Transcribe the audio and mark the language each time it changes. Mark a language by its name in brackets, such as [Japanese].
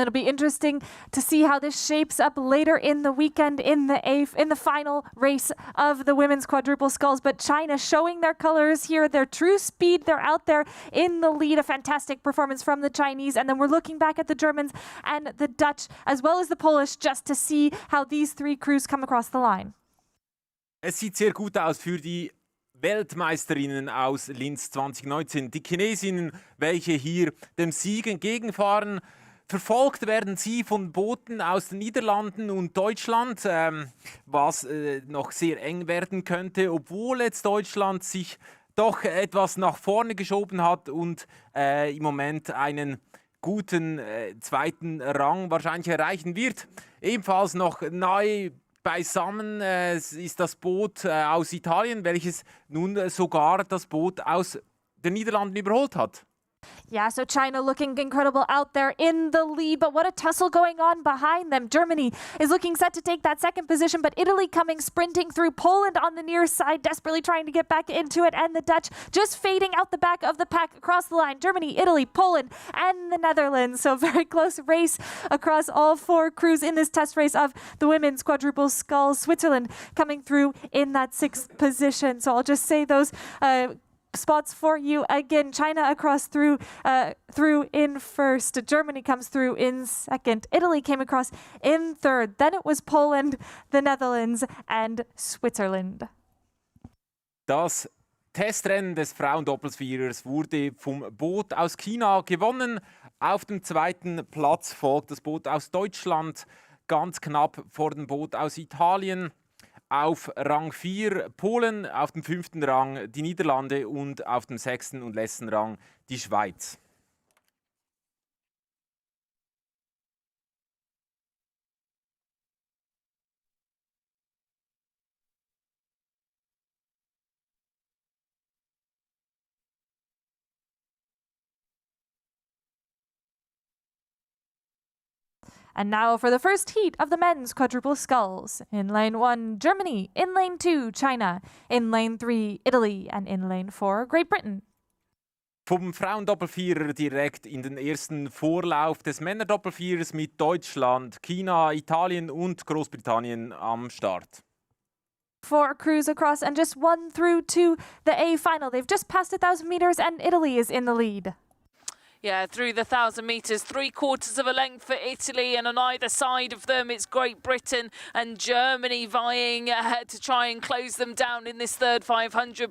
[English] It'll be interesting to see how this shapes up later in the weekend in the final race of the women's quadruple sculls. But China showing their colors here, their true speed. They're out there in the lead. A fantastic performance from the Chinese. And then we're looking back at the Germans and the Dutch, as well as the Polish, just to see how these three crews come across the line. [German] Es sieht sehr gut aus für die Weltmeisterinnen aus Linz 2019. Die Chinesinnen, welche hier dem Sieg entgegenfahren. Verfolgt werden sie von Booten aus den Niederlanden und Deutschland, was noch sehr eng werden könnte, obwohl jetzt Deutschland sich doch etwas nach vorne geschoben hat und im Moment einen guten zweiten Rang wahrscheinlich erreichen wird. Ebenfalls noch nahe beisammen ist das Boot aus Italien, welches nun sogar das Boot aus den Niederlanden überholt hat. [English] Yeah, so China looking incredible out there in the lead, but what a tussle going on behind them. Germany is looking set to take that second position, but Italy coming sprinting through. Poland on the near side, desperately trying to get back into it, and the Dutch just fading out the back of the pack across the line. Germany, Italy, Poland, and the Netherlands. So very close race across all four crews in this test race of the women's quadruple sculls. Switzerland coming through in that sixth position. So I'll just say those spots for you again. China across through in first. Germany comes through in second. Italy came across in third. Then it was Poland, the Netherlands and Switzerland. [German] Das Testrennen des Frauendoppelvierers wurde vom Boot aus China gewonnen. Auf dem zweiten Platz folgt das Boot aus Deutschland, ganz knapp vor dem Boot aus Italien. Auf Rang 4 Polen, auf dem 5. Rang die Niederlande und auf dem 6. und letzten Rang die Schweiz. [English] And now for the first heat of the men's quadruple sculls. In lane 1, Germany. In lane 2, China. In lane 3, Italy. And in lane 4, Great Britain. [German] Vom Frauendoppelvierer direkt in den ersten Vorlauf des Männerdoppelvierers mit Deutschland, China, Italien und Großbritannien am Start. [English] 4 crews across and just 1 through to the A final. They've just passed 1,000 meters and Italy is in the lead. Yeah, through the 1,000 metres, 3/4 of a length for Italy, and on either side of them it's Great Britain and Germany vying to try and close them down in this third 500.